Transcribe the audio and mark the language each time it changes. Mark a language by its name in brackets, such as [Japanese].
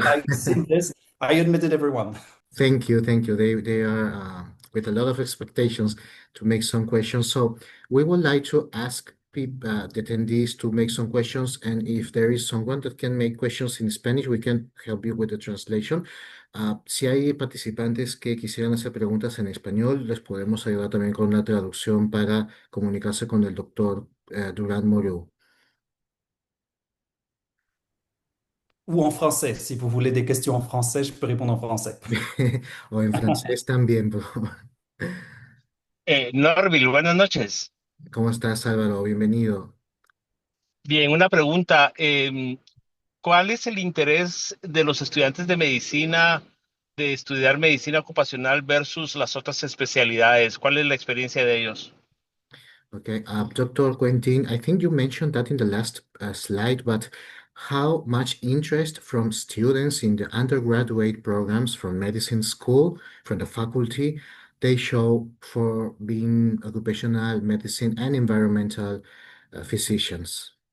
[English] I've seen this. I admitted everyone. Thank you, thank you. They are with a lot of expectations to make some questions. So we would like to ask people, the attendees to make some questions, and if there is someone that can make questions in Spanish, we can help you with the translation. [Spanish] Si hay participantes que quisieran hacer preguntas en español, les podemos ayudar también con la traducción para comunicarse con el doctor Durán Moreau. [French] Ou en français, si vous voulez des questions en français, je peux répondre en français. [Spanish] O en francés también, por favor. Norville, buenas noches. ¿Cómo estás, Álvaro? Bienvenido. Bien, una pregunta. ¿Cuál es el interés de los estudiantes de medicina de estudiar medicina ocupacional versus las otras especialidades? ¿Cuál es la experiencia de ellos? [English] Okay, Dr. Quentin, I think you mentioned that in the last slide, but how much interest from students in the undergraduate programs from medicine school, from the faculty, they show for being occupational medicine and environmental physicians?